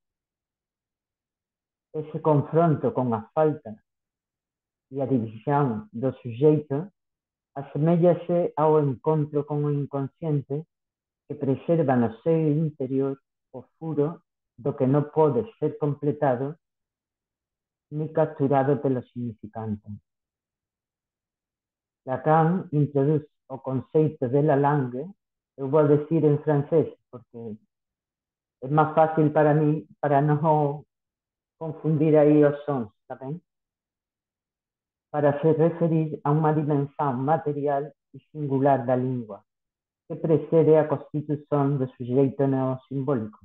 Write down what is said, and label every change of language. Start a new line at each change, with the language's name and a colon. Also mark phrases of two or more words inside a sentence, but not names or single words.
Galician: Ese confronto con a falta e a división do sujeito aseméllase ao encontro con o inconsciente que preserva no seu interior o furo do que non pode ser completado ni capturado pelo significante. Lacan introduz o conceito de
French: la langue,
Galician: eu vou decir en francés, porque é máis fácil para mí, para non confundir aí os sons, está ben? Para se referir a unha dimensão material e singular da lingua, que precede a constitución do sujeito neosimbólico.